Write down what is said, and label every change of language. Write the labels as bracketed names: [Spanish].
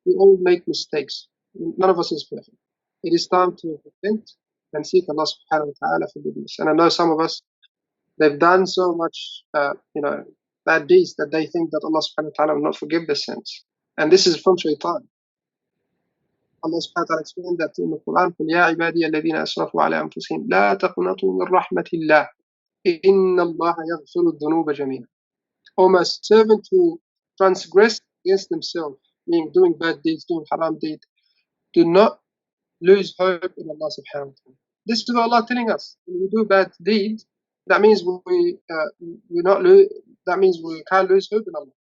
[English] We all make mistakes. None of us is perfect. It is time to repent and seek Allah subhanahu wa ta'ala forgiveness. And I know some of us, they've done so much, bad deeds that they think that Allah subhanahu wa ta'ala will not forgive their sins. And this is from shaitan. Allah subhanahu wa ta'ala explained that in the Quran, [Arabic] قُلْ يَا عِبَادِيَ الَّذِينَ أَسْرَفُوا عَلَىٰ أَنفُسِهِمْ لَا تَقْنَطُوا مِنْ رَحْمَةِ اللَّهِ إِنَّ اللَّهَ يَغْفِرُ الذُّنُوبَ جَمِيعًا. [English] O my servant who transgress against himself, meaning doing bad deeds, doing haram deeds, do not lose hope in Allah subhanahu wa ta'ala. This is what Allah telling us. When we do bad deeds, that means that means we can't lose hope in Allah.